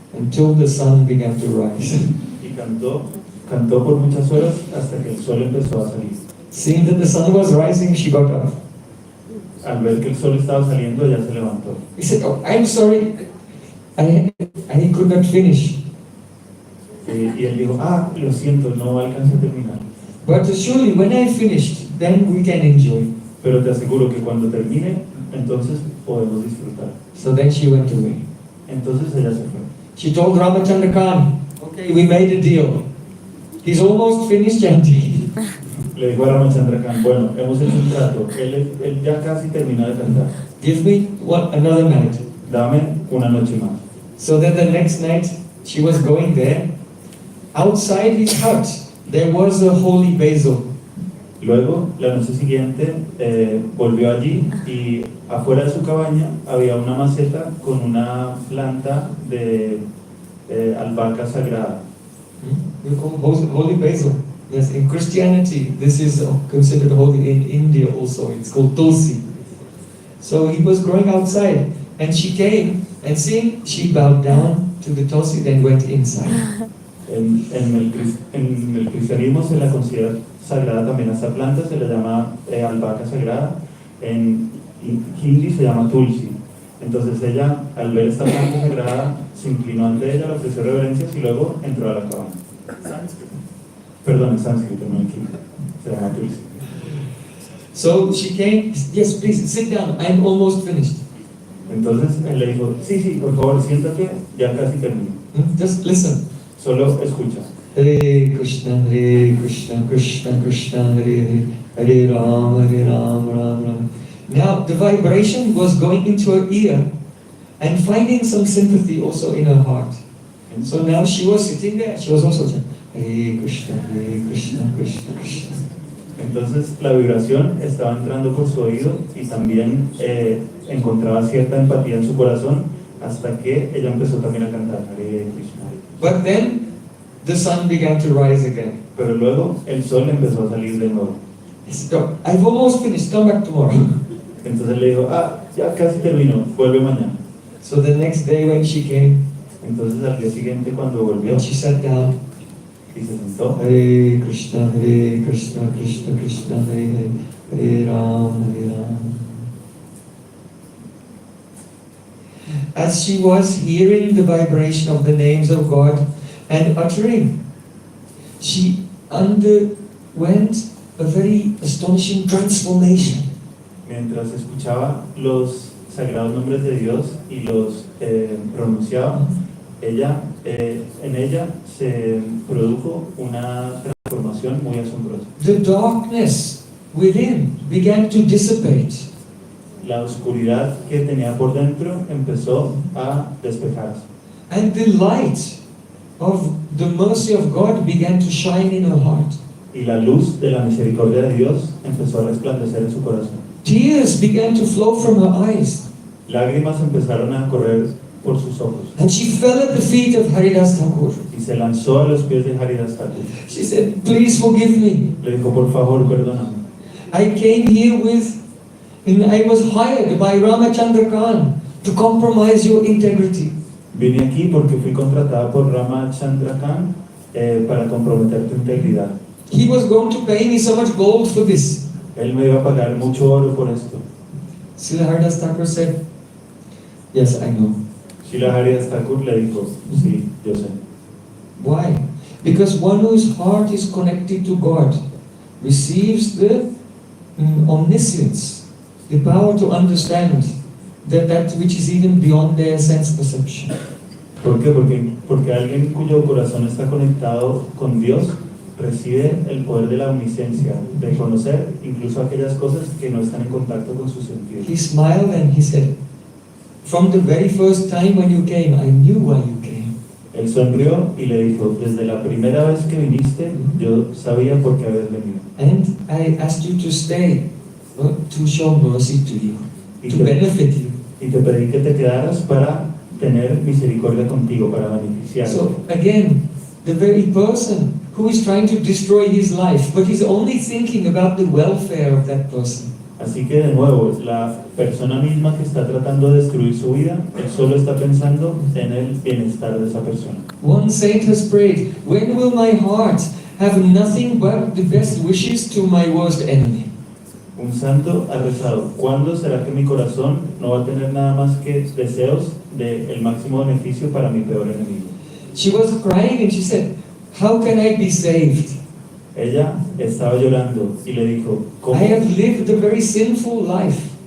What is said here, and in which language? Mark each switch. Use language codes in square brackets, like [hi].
[en] until the sun began to rise. [es] Y cantó por muchas horas hasta que el sol empezó a salir. [en] Seeing that the sun was rising, she got up. [es] Al ver que el sol estaba saliendo, ella se levantó. [en] He said, "Oh, I'm sorry, I could not finish. [es] Y él dijo, lo siento, no alcancé a terminar. [en] But surely when I finished, then we can enjoy." [es] Pero te aseguro que cuando termine, entonces podemos disfrutar. [en] So then she went away. [es] Entonces ella se fue. [en] She told Ramachandra Khan, "Okay, we made a deal. He's almost finished chanting. [es] Le dijo a Ramachandra Khan, bueno, hemos hecho un trato, él ya casi terminó de cantar. [en] Give me another night." [es] Dame una noche más. [en] So then the next night, she was going there. Outside his hut, there was a holy basil. [es] Luego, la noche siguiente, volvió allí y afuera de su cabaña había una maceta con una planta de albahaca sagrada. [en] We call holy basil. Yes, in Christianity, this is considered holy. In India also, it's called tulsi. So he was growing outside, and she came, and seeing, she bowed down to the tulsi, then went inside. [es] En el cristianismo se la considera sagrada también a esta planta, se le llama albahaca sagrada. En hindi se llama tulsi. Entonces ella, al ver esta planta sagrada, se inclinó ante ella, le ofreció reverencias y luego entró a la cabaña. Perdón, en sánscrito, no en hindi. Se llama tulsi. [en] So she came, "Yes, please, sit down, I'm almost finished." [es] Entonces él le dijo, sí, por favor, siéntate, ya casi termino. [en] Just listen. [es] Solo escucha. [sa] Hare Krishna, Krishna Krishna, Hare Hare, Hare Ram, Ram Ram. [en] Now the vibration was going into her ear and finding some sympathy also in her heart. And so now she was sitting there, she was also saying, Hare Krishna, Krishna Krishna. [es] Entonces la vibración estaba entrando por su oído y también encontraba cierta empatía en su corazón hasta que ella empezó también a cantar Hare Krishna. [en] But then the sun began to rise again. [es] Pero luego el sol empezó a salir de nuevo. [en] He said, "Oh, I've almost finished, come back tomorrow." [es] Entonces le dijo, ya casi terminó, vuelve mañana. [en] So the next day when she came, [es] Entonces al día siguiente cuando volvió [en] and she sat down, [es] y se sentó, [sa] Hare Krishna, Krishna Krishna, Hare Hare, Hare Ram, Hare Ram. [en] As she was hearing the vibration of the names of God and uttering, she underwent a very astonishing transformation. [es] mientras escuchaba los sagrados nombres de Dios y los pronunciaba, en ella se produjo una transformación muy asombrosa. [en] The darkness within began to dissipate. [es] La oscuridad que tenía por dentro empezó a despejarse. [en] And the light of the mercy of God began to shine in her heart. [es] Y la luz de la misericordia de Dios empezó a resplandecer en su corazón. [en] Tears began to flow from her eyes. [es] Lágrimas empezaron a correr por sus ojos. [en] And she fell at the feet of Haridas Thakur. [es] Y se lanzó a los pies de Haridas Thakur. [en] She said, "Please forgive me. [es] Le dijo, por favor, perdóname. [en] I came here I was hired by Ramachandra Khan to compromise your integrity. [es] Vine aquí porque fui contratada por Ramachandra Khan para comprometer tu integridad. [en] He was going to pay me so much gold for this." [es] Él me iba a pagar mucho oro por esto. [en] Srila Haridas Thakur said, "Yes, I know." [es] Srila Haridas Thakur le dijo, sí, yo sé. [en] Why? Because one whose heart is connected to God receives the omniscience, the power to understand that which is even beyond their sense perception. [es] ¿Por qué? Porque alguien cuyo corazón está conectado con Dios recibe el poder de la omnisciencia, de conocer incluso aquellas cosas que no están en contacto con sus sentidos. [en] He smiled and he said, "From the very first time when you came, I knew why you came." [es] Él sonrió y le dijo, desde la primera vez que viniste, yo sabía por qué habías venido. [en] And I asked you to stay, to show mercy to you, [es] Y [en] to [es] te, [en] benefit you. [es] y te pedí que te quedaras para tener misericordia contigo, para beneficiarte. [en] So again, the very person who is trying to destroy his life, but he's only thinking about the welfare of that person. [es] Así que de nuevo, la persona misma que está tratando de destruir su vida, él solo está pensando en el bienestar de esa persona. [en] One saint has prayed, when will my heart have nothing but the best wishes to my worst enemy? [es] Un santo ha rezado, ¿cuándo será que mi corazón no va a tener nada más que deseos del máximo beneficio para mi peor enemigo? [en] She was crying and she said, how can I be saved? [es] Ella estaba llorando y le dijo, [en] I have lived a very sinful life.